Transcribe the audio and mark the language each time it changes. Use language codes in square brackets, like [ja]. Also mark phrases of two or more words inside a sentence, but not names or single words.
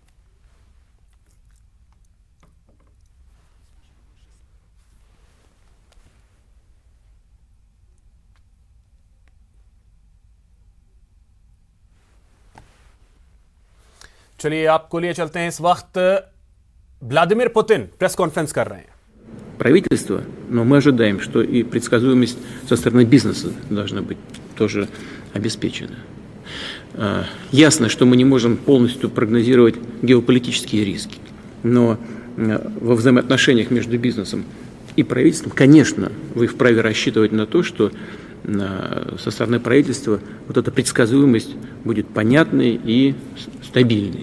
[hi] चलिए आपको लिए चलते हैं। इस वक्त व्लादिमीर पुतिन [en] press conference [hi] कर रहे हैं। [ru] Правительство, но мы ожидаем, что и предсказуемость со стороны бизнеса должна быть тоже обеспечена. Ясно, что мы не можем полностью прогнозировать геополитические риски, но во взаимоотношениях между бизнесом и правительством, конечно, вы вправе рассчитывать на то, что со стороны правительства вот эта предсказуемость будет понятной и стабильной.